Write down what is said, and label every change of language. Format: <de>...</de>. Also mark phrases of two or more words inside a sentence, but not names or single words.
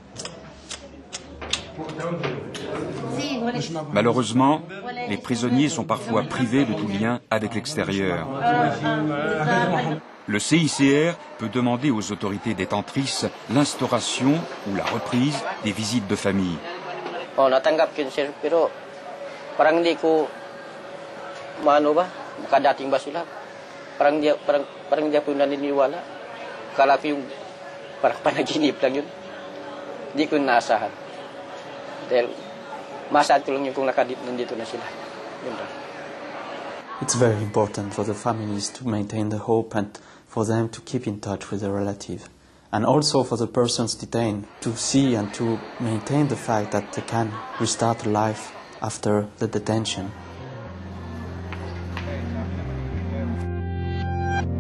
<fr>Malheureusement, les prisonniers sont parfois privés de tout lien avec l'extérieur. Le CICR peut demander aux autorités détentrices l'instauration ou la reprise des visites de famille.</fr> <tl>Parang hindi ko maano ba makadating ba sila parang hindi ako naniniwala kala ko yung parang panaginip lang yun hindi ko naasahan dahil maasahan ko lang yung kung nandito na sila yun lang.</tl> <en>It's very important for the families to maintain the hope and for them to keep in touch with their relative, and also for the persons detained to see and to maintain the fact that they can restart life after the detention.</en>